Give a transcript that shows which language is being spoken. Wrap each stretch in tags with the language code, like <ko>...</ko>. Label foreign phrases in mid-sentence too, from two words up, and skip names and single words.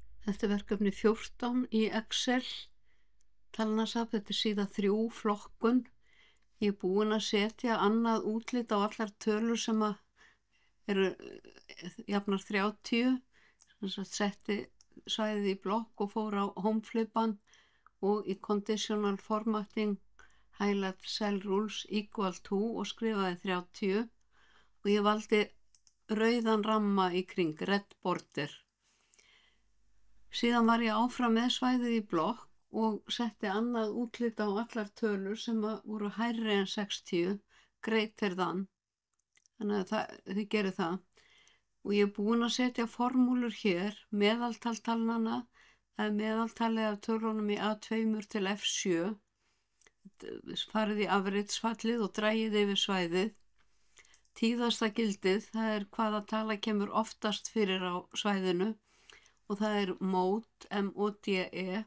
<is>Þetta er verkefni 14 í Excel talnasafn. Þetta er síða 3 flokkun. Ég er búin að setja annað útlit á allar tölur sem eru jafnar 30. Setti svæðið í blokk og fór á homeflipan og í</is> <en>conditional formatting highlight cell rules equal to</en> <is>og skrifaði 30 og ég valdi rauðan ramma í kring,</is> <en>red border.</en> <is>Síðan var ég áfram með svæðið í blokk og setti annað útlit á allar tölur sem voru hærri en 60,</is> <en>greater than,</en> <is>þannig að þið gerir það. Og ég er búin að setja formúlur hér, meðaltal talnanna, það er meðaltalið af tölunum í A2 til F7, farið í afritsfallið og dragið yfir svæðið. Tíðasta gildið, það er hvaða tala kemur oftast fyrir á svæðinu og það er MODE, M-O-D-E.</is>